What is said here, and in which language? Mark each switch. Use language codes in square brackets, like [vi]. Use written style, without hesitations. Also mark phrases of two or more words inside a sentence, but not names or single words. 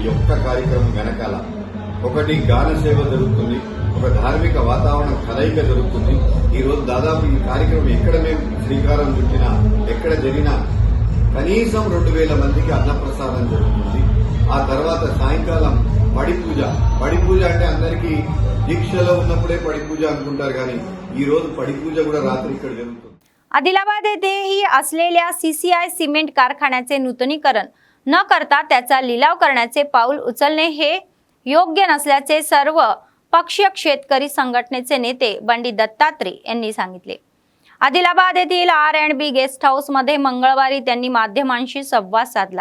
[te] ఈ ఒక్క కార్యక్రమం వెనకాల ఒకటి గాన సేవ జరుగుతుంది, ఒక ధార్మిక వాతావరణ కలయిక జరుగుతుంది. ఈ రోజు దాదాపు ఈ కార్యక్రమం ఎక్కడ మేము శ్రీకారం చుట్టినా, ఎక్కడ జరిగినా కనీసం 2000 మందికి అన్నప్రసాదం జరుగుతుంది. ఆ తర్వాత సాయంకాలం పడి పూజ అంటే అందరికీ దీక్షలో ఉన్నప్పుడే పడి పూజ అనుకుంటారు, కానీ ఈ రోజు పడి పూజ కూడా రాత్రి ఇక్కడ జరుగుతుంది. [mr] आदिलाबाद येथेही असलेल्या CCI सिमेंट कारखान्याचे नूतनीकरण न करता त्याचा लिलाव करण्याचे पाऊल उचलणे हे योग्य नसल्याचे सर्व पक्षीय शेतकरी संघटनेचे नेते बंडी दत्तात्रय यांनी सांगितले. आदिलाबाद येथील R&B गेस्ट हाऊस मध्ये मंगळवारी त्यांनी माध्यमांशी संवाद साधला.